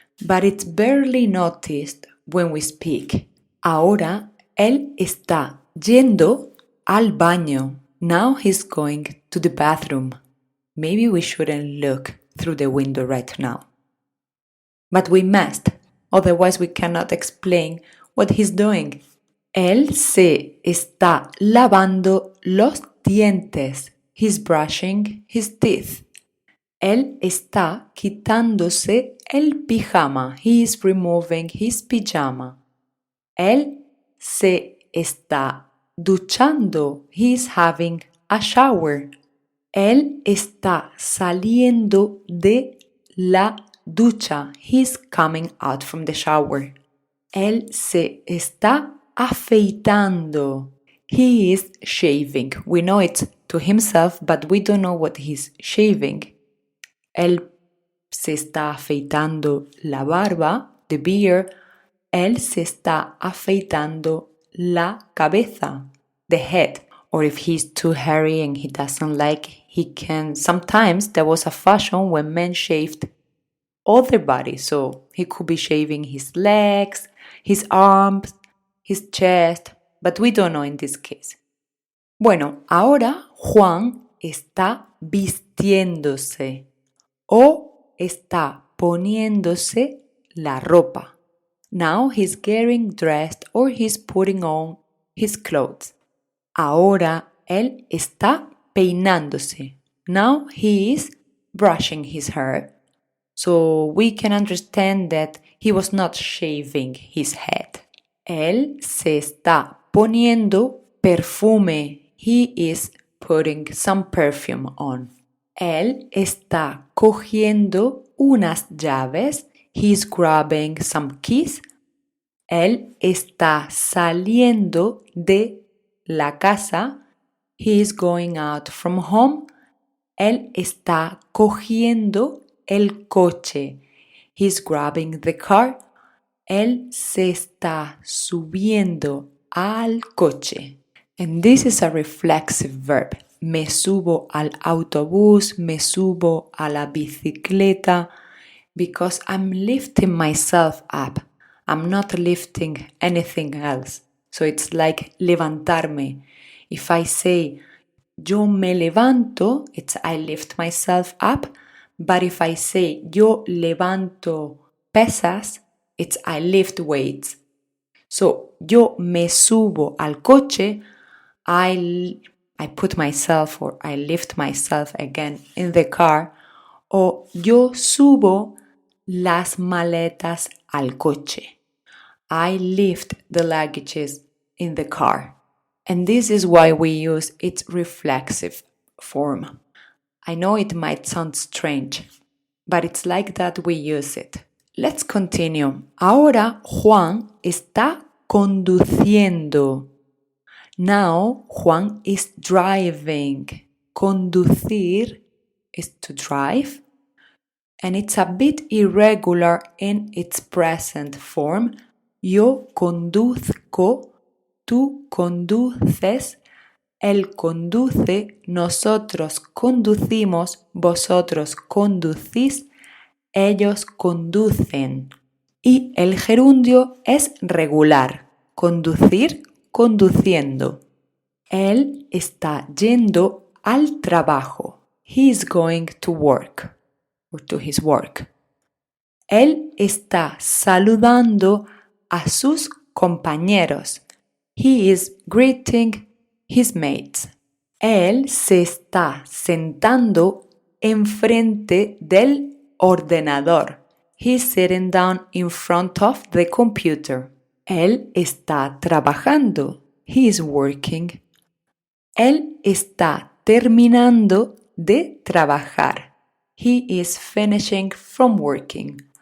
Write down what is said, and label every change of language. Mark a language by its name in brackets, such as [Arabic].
[English] But it's barely noticed when we speak. [Spanish] Ahora él está yendo al baño. [English] Now he's going to the bathroom. Maybe we shouldn't look through the window right now. but we must, otherwise we cannot explain what he's doing. [Spanish] Él se está lavando los dientes. [English] He's brushing his teeth. [Spanish] Él está quitándose el pijama. [English] He is removing his pijama. [Spanish] Él se está duchando. [English] He is having a shower. [Spanish] Él está saliendo de la ducha. [English] He's coming out from the shower. [Spanish] Él se está afeitando. [English] He is shaving. We know it to himself, but we don't know what he's shaving. [Spanish] Él se está afeitando la barba, [English] the beard. [Spanish] Él se está afeitando la cabeza, [English] the head. Or if he's too hairy and he doesn't like, he can. Sometimes there was a fashion when men shaved all their body. So he could be shaving his legs, his arms, his chest, but we don't know in this case. [Spanish] Bueno, ahora Juan está vistiéndose o está poniéndose la ropa. [English] Now he's getting dressed or he's putting on his clothes. [Spanish] Ahora él está peinándose. [English] Now he is brushing his hair. So we can understand that he was not shaving his head. [Spanish] Él se está poniendo perfume. [English] He is putting some perfume on. [Spanish] Él está cogiendo unas llaves. [English] He's grabbing some keys. [Spanish] Él está saliendo de la casa. [English] He is going out from home. [Spanish] Él está cogiendo el coche. [English] He's grabbing the car. [Spanish] Él se está subiendo al coche. [English] And this is a reflexive verb. [Spanish] Me subo al autobús, me subo a la bicicleta, [English] because I'm lifting myself up. I'm not lifting anything else. So it's like levantarme. If I say [Spanish] yo me levanto, [English] it's I lift myself up. But if I say [Spanish] yo levanto pesas, [English] it's I lift weights. So [Spanish] yo me subo al coche, [English] I put myself or I lift myself again in the car. [Spanish] O yo subo las maletas al coche. [English] I lift the luggages in the car. And this is why we use its reflexive form. I know it might sound strange, but it's like that we use it. Let's continue. [Spanish] Ahora Juan está conduciendo. [English] Now Juan is driving. Conducir is to drive. And it's a bit irregular in its present form. [Spanish] Yo conduzco, tú conduces, él conduce, nosotros conducimos, vosotros conducís, ellos conducen. Y el gerundio es regular. Conducir, conduciendo. Él está yendo al trabajo. [English] He is going to work. Or to his work. [Spanish] Él está saludando a sus compañeros. [English] He is greeting his mates. [Spanish] Él se está sentando enfrente del ordenador. [English] He's sitting down in front of the computer. [Spanish] Él está trabajando. [English] He is working. [Spanish] Él está terminando de trabajar. [English] He is finishing from working.